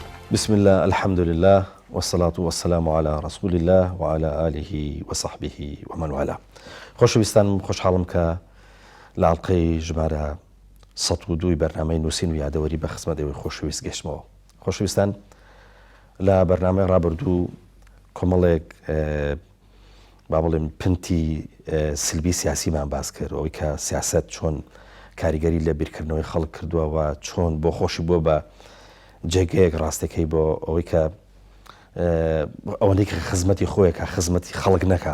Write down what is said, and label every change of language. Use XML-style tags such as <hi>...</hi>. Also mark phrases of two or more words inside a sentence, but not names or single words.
<ar>بسم الله الحمد لله والصلاة والسلام على رسول الله وعلى آله وصحبه ومن والاه.</ar> <ckb>خۆشەویستان خۆشحاڵم کە لە ئاڵلقەی ژمارە 102 بەرنامەی نووسین و یادەوەری بە خزمەتەوەی خۆشەویست گەشتمەوە. خۆشەویستان لە بەرنامەی ڕابردوو کۆمەڵێک با بڵێم پنتی سلبی سیاسیمان باس کرد، ئەوەی کە سیاست چۆن کاریگەری لە بیرکردنەوەی خەڵک کردووە و چۆن بۆ خۆشی بۆ بە جێگەیەک ڕاستەکەی بۆ ئەوەی کە ئەوەندەی کە خزمەتی خۆیەکە خزمەتی خەڵک نەکا.</ckb>